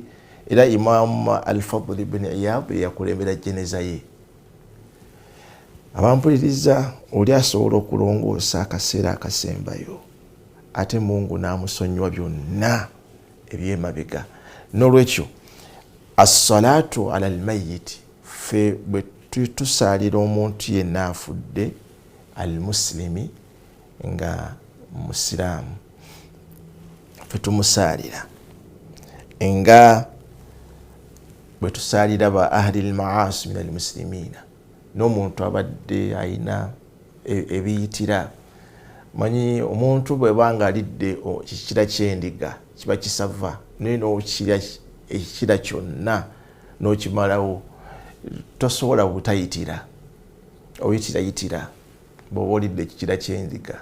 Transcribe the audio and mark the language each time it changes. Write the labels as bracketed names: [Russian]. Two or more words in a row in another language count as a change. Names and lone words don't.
[Ganda] Era Imam Al-Fadl ibn Iyad yakulembera jeneza ye. Abampuliriza, oli asobola okulongoosa akaseera akasembayo, ate Mungu n'amusonyiwa byonna ebyemabega. [Arabic] N'olwekyo الصلاة على الميت, [Ganda] fe bwe tusaalira omuntu yenna afudde al-muslimi nga musiraamu, fe tumusaalira nga bwe tusaalira ba [Arabic] أهل المعاصي من المسلمين, [Ganda] n'omuntu abadde ayina ebiyitira. Manyi omuntu bwe banga alidde kikira ky'endiga kiba kisava, naye n'okirya ekikira kyonna n'okimalawo tosobola butayitira, oyitirayitira bw'oba olidde ekikira ky'endiga.